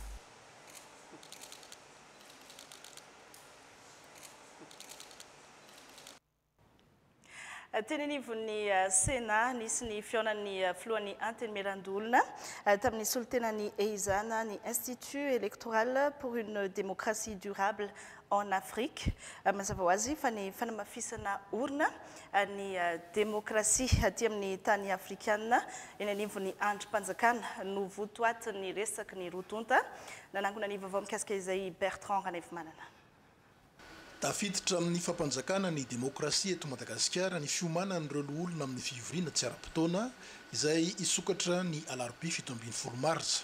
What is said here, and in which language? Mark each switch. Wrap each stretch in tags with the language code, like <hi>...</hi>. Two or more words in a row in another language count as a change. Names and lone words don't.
<mg>Tenenivon'ny Sena nisy ny fiaonan'ny filohan'ny antenimieran-dolona tamin'ny solotenan'ny Eizana ny Institut électoral pour une démocratie durable en Afrique. Mazava ho azy fa ny fanamafisana orina ny démocratie aty amin'ny tany afrikana eny anivon'ny androm-panjakana no votoatin'ny resaky ny rotonta nanangona ny vaovao mikasika izay Bertrand Ranevimanana. Tafiditra amin'ny fampanjakana ny demokrasia eto Madagasikara ny fiomanan'ireo olona amin'ny fivoriana tsy ara-potoana izay isokatra ny alarobia 17 martsa.</mg>